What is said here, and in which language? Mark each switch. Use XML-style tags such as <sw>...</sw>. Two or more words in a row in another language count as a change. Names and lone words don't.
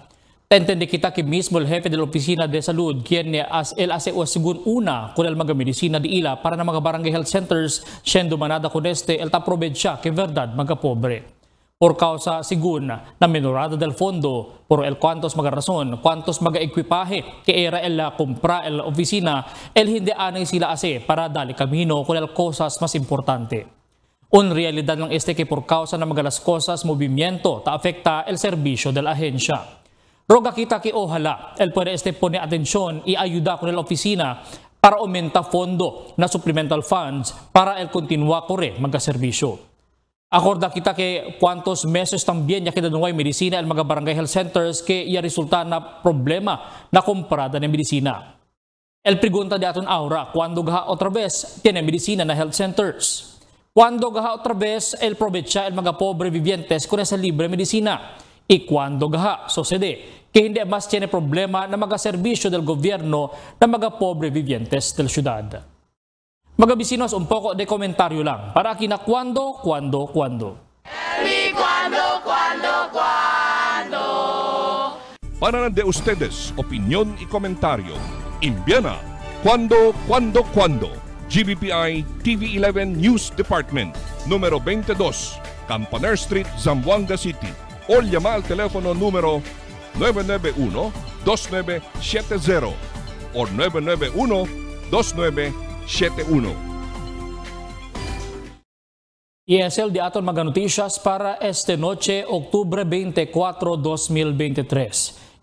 <cbk>Entende kita que mismo el jefe de la Oficina de Salud quien el hace o según una con el mga medicina de ILA para na mga barangay</cbk> <en>health centers</en> <cbk>siendo manada con el taprovecha que verdad mga pobre. Por causa según na minorada del fondo, por el cuantos mga rason, cuantos mga ekwipahe que era el compra el oficina, el hindi anay sila ase para dali camino con el cosas más importante. Un realidad lang este que por causa na mga las cosas movimiento ta afecta el servicio de la agencia. Roga kita que ojalá el puede pone atención y ayuda con el oficina para aumenta fondo na</cbk> <en>supplemental funds</en> <cbk>para el continua corre mga servisyo. Acorda kita que cuantos meses también ya queda nuway medicina el mga barangay</cbk> <en>health centers</en> <cbk>que ya resulta na problema na comprada ng medicina. El pregunta de aton ahora, cuando gaha otra vez tiene medicina na</cbk> <en>health centers?</en> <cbk>Cuando gaha otra vez el provecha el mga pobre vivientes con esa libre medicina? Y cuando gaha sucede que hindi mas tiene problema na mga serbisyo del gobierno na mga pobre vivientes del ciudad? Mga bisinos, un poco de komentaryo lang. Para aquí na cuando. Para de ustedes, opinión y comentario. Envíana cuando. GBPI TV11 News Department, número 22, Campaner Street, Zamboanga City. O llama al teléfono número 991-2970 o 991-2971. Y es el de aton mga noticias para esta noche, octubre 24, 2023.</cbk>